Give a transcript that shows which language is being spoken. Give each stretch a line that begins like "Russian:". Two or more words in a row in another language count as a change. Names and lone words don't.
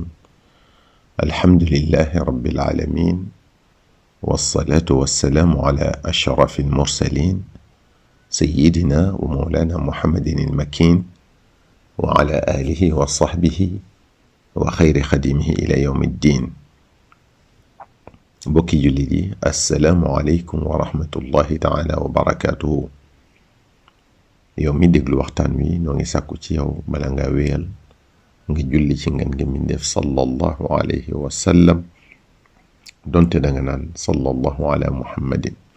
Arabic: الحمد لله رب العالمين، والصلاة والسلام على أشرف المرسلين سيدنا ومولانا محمد المكين وعلى آله وصحبه وخير خديمه إلى يوم الدين.
Wolof: bokki jullit yi,
Arabic: السلام عليكم ورحمة الله تعالى وبركاته.
Wolof: yow mi déglu waxtaan wi noo ngi sàkku ci yow bala nga wéyal nga julli ci ngeen ngi mindeef
Arabic: صلى الله عليه وسلم,
Wolof: donte danga naan
Arabic: صلى الله على محمد.